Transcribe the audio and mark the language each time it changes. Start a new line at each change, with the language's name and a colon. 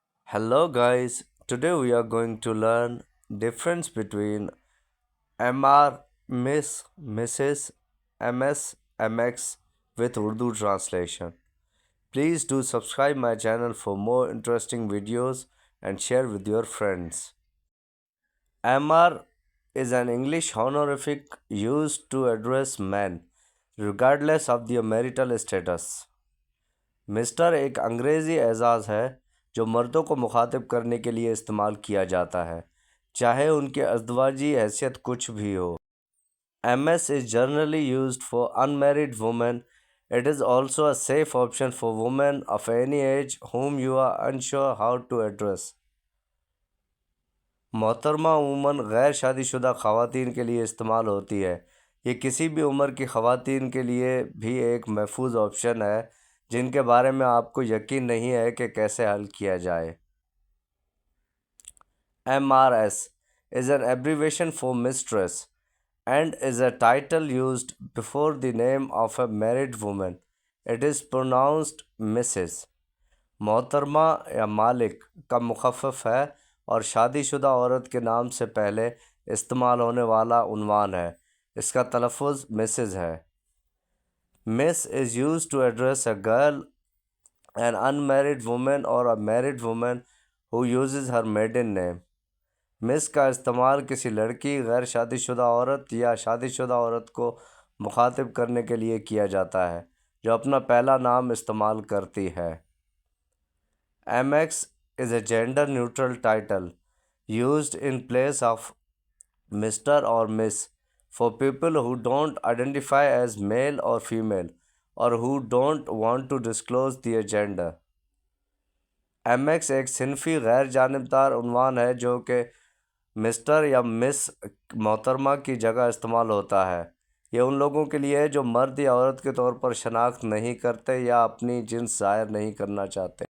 English: Hello guys, today we are going to learn difference between MR, Miss, Mrs, MS, MX with Urdu translation. Please do subscribe my channel for more interesting videos and share with your friends. MR is an English honorific used to address men regardless of their marital status.
Urdu: Mister ایک انگریزی اعزاز ہے جو مردوں کو مخاطب کرنے کے لیے استعمال کیا جاتا ہے چاہے ان کی ازدواجی حیثیت کچھ بھی ہو.
English: M S is generally used for unmarried women. It is also a safe option for women of any age whom you are unsure how to address.
Urdu: محترمہ عموماً غیر شادی شدہ خواتین کے لیے استعمال ہوتی ہے. یہ کسی بھی عمر کی خواتین کے لیے بھی ایک محفوظ آپشن ہے جن کے بارے میں آپ کو یقین نہیں ہے کہ کیسے حل کیا جائے.
English: MRS is an abbreviation for mistress and is a title used before the name of a married woman. It is pronounced Mrs.
Urdu: محترمہ یا مالک کا مخفف ہے اور شادی شدہ عورت کے نام سے پہلے استعمال ہونے والا عنوان ہے. اس کا تلفظ مسز ہے.
English: Miss is used to address a girl, an unmarried woman or a married woman who uses her maiden name.
Urdu: مس کا استعمال کسی لڑکی، غیر شادی شدہ عورت یا شادی شدہ عورت کو مخاطب کرنے کے لیے کیا جاتا ہے جو اپنا پہلا نام استعمال کرتی ہے.
English: M X is a gender neutral title used in place of Mr. or Miss for people who don't identify as male or female or who don't want to disclose their gender.
Urdu: M x ایک صنفی غیر جانبدار عنوان ہے جو کہ mister یا مس محترمہ کی جگہ استعمال ہوتا ہے. یہ ان لوگوں کے لیے ہے جو مرد یا عورت کے طور پر شناخت نہیں کرتے یا اپنی جنس ظاہر نہیں کرنا چاہتے.